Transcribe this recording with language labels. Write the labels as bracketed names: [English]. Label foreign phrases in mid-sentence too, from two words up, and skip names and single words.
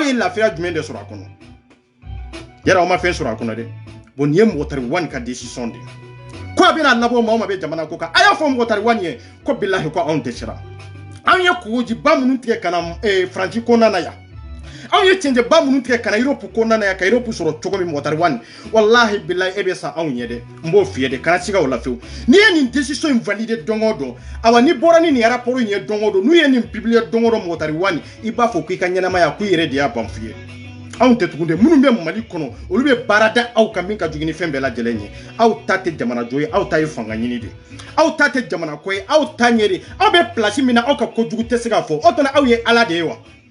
[Bambara] ye lafiya jumɛn de sɔrɔ a kɔnɔ yɛrɛ aw ma fɛn sɔrɔ a kɔnɔ dɛ bon nin ye mɔgɔ tari wani ka décision de ko a bɛna labɔ maa o maa bɛ jamana ko kan a y'a fɔ mɔgɔ tari wani ye ko bilahi ko anw tɛ siran anw ye kogojiba minnu tigɛ ka na Faransi kɔnɔna na yan anw ye cɛncɛnba minnu tigɛ ka na Europe kɔnɔna na yan ka Europe sɔrɔ cogo min mɔgɔ tari wani [Arabic] والله بالله [Bambara] e bɛ sa anw ye dɛ n b'o f'i ye dɛ kana siga o la fewu n'i ye nin décision in valider don o don awa ni bɔra ni nin rapport in ye don o don n'u ye nin publier don o don mɔgɔ tari wani i b'a fɔ k'i ka ɲɛnamaya k'u yɛrɛ de y'a ban f'i ye anw tɛ tugun dɛ minnu bɛ Mali kɔnɔ olu bɛ baara da aw kan min ka jugu ni fɛn bɛɛ lajɛlen ye aw ta tɛ jamana jɔ ye aw ta ye fanga ɲini de aw ta tɛ jamana ko ye aw ta ɲɛ de aw bɛ place min na aw ka kojugu tɛ se ka fɔ o tuma aw ye ala de ye wa